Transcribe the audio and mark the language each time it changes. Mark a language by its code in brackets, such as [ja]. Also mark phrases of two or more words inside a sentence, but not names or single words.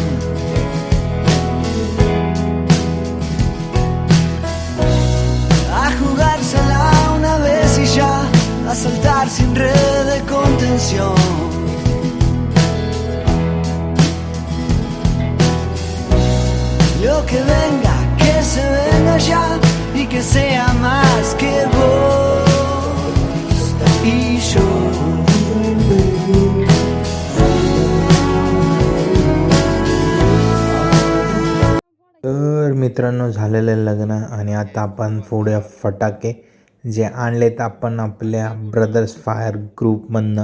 [es] A jugársela una vez y ya, a saltar sin red de contención. Lo que venga, que se venga ya y que sea más que vos y yo. [mr] तर मित्रांनो, झालेलं आहे लग्न आणि आता आपण फोडूया फटाके जे आणलेत आपण आपल्या ब्रदर्स फायर ग्रुपमधनं.